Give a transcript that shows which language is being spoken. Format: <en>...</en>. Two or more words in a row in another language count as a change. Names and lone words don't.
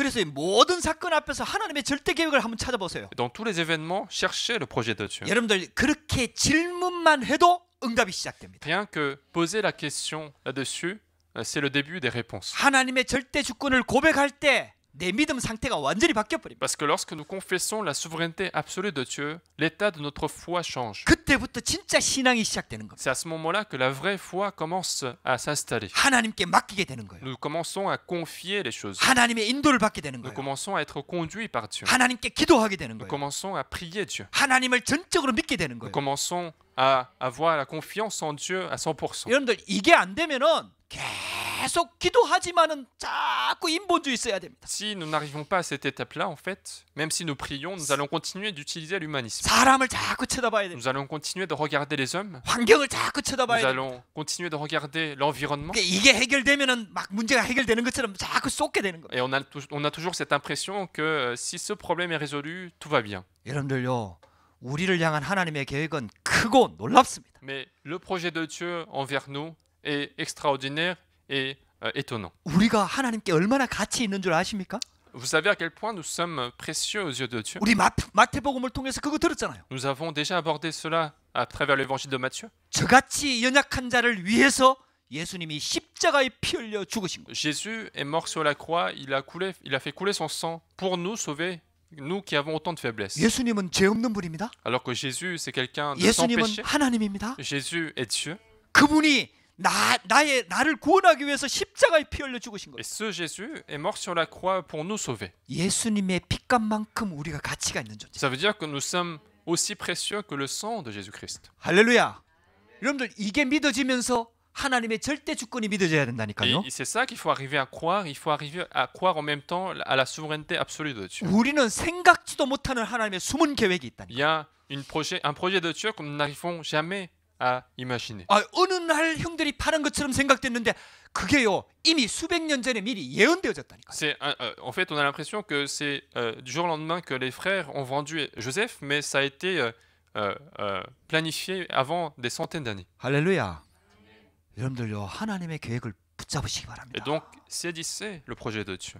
<ko>그래서 이 모든 사건 앞에서 하나님의 절대 계획을 한번 찾아보세요.</ko> <fr>Dans tous les événements, cherchez le projet de Dieu.</fr> <ko>여러분들 그렇게 질문만 해도 응답이 시작됩니다.</ko> <fr>Rien que poser la question là-dessus, c'est le début des réponses.</fr> <ko>하나님의 절대 주권을 고백할 때 내 믿음 상태가 완전히 바뀌어 버립니다.</ko> <fr>Parce que lorsque nous confessons la souveraineté absolue de Dieu, l'état de notre foi change.</fr> <ko>그때부터 진짜 신앙이 시작되는 겁니다.</ko> <fr>C'est à ce moment-là que la vraie foi commence à s'installer.</fr> <ko>하나님께 맡기게 되는 거예요.</ko> <fr>Nous commençons à confier les choses.</fr> <ko>하나님의 인도를 받게 되는</ko> <fr>Nous</fr> <ko>거예요.</ko> <fr>commençons à être conduits par Dieu.</fr> <ko>하나님께 기도하게 되는</ko> <fr>Nous</fr> <ko>거예요.</ko> <fr>commençons à prier Dieu.</fr> <ko>하나님을 전적으로 믿게 되는</ko> <fr>Nous</fr> <ko>거예요.</ko> <fr>commençons à avoir la confiance en Dieu à 100%.</fr> <ko>여러분들 이게 안 되면은 계속 기도하지만은 자꾸 인본주의 써야 됩니다.</ko> <fr>Si nous n'arrivons pas à cette étape-là, en fait, même si nous prions, nous allons continuer d'utiliser l'humanisme.</fr> <ko>사람을 자꾸 쳐다봐야 됩니다.</ko> <fr>Nous allons continuer de regarder les hommes.</fr> <ko>환경을 자꾸</ko> <fr>Nous</fr> <ko>쳐다봐야 됩니다.</ko> <fr>allons continuer de regarder l'environnement.</fr> <ko>그러니까 이게 해결되면은 막 문제가 해결되는 것처럼 자꾸 쏟게 되는 거예요.</ko> <fr>Et on a toujours cette impression que si ce problème est résolu, tout va bien.</fr> <ko>여러분들요, 우리를 향한 하나님의 계획은 크고 놀랍습니다.</ko> <fr>Mais le projet de Dieu envers nous est extraordinaire et étonnant.</fr> <ko>우리가 하나님께 얼마나 가치 있는 줄 아십니까?</ko> <fr>Vous savez à quel point nous sommes précieux aux yeux de Dieu.</fr> <ko>우리 마태복음을 통해서 그거 들었잖아요.</ko> <fr>Nous avons déjà abordé cela à travers l'évangile de Matthieu.</fr> <ko>저같이 연약한 자를 위해서 예수님이 십자가에 피 흘려 죽으신 거예요.</ko> <fr>Jésus est mort sur la croix, il a fait couler son sang pour nous sauver, nous qui avons autant de faiblesses.</fr> <ko>예수님은 죄 없는 분입니다.</ko> <fr>Alors que Jésus, c'est quelqu'un de sans</fr> <ko>예수님은</ko> <fr>péché.</fr> <ko>하나님입니다.</ko> <fr>Jésus est Dieu.</fr> <ko>그분이 나를 구원하기 위해서 십자가에 피 흘려 죽으신 거예요.</ko> <fr>Et ce Jésus est mort sur la croix pour nous sauver.</fr> <ko>예수님의 피값만큼 우리가 가치가 있는 존재.</ko> <fr>Ça veut dire que nous sommes aussi précieux que le sang de Jésus-Christ.</fr> <ko>할렐루야. 여러분들 이게 믿어지면서 하나님의 절대 주권이 믿어져야 된다니까요.</ko> <fr>Et c'est ça qu'il faut arriver à croire. Il faut arriver à croire en même temps à la souveraineté absolue de Dieu.</fr> <ko>우리는 생각지도 못하는 하나님의 숨은 계획이 있다니.</ko> <fr>Il y a un projet de Dieu que nous n'arrivons jamais à imaginer.</fr> <ko>어느 날 형들이 파는 것처럼 생각됐는데 그게요 이미 수백 년 전에 미리 예언되어졌다니까.</ko> <fr>En fait, on a l'impression que c'est du jour au lendemain que les frères ont vendu Joseph, mais ça a été planifié avant des centaines d'années.</fr> <ko>할렐루야. 여러분들요 하나님의 계획을 붙잡으시기</ko> <fr>Et</fr> <ko>바랍니다.</ko> <fr>donc, saisissez le projet de Dieu.</fr>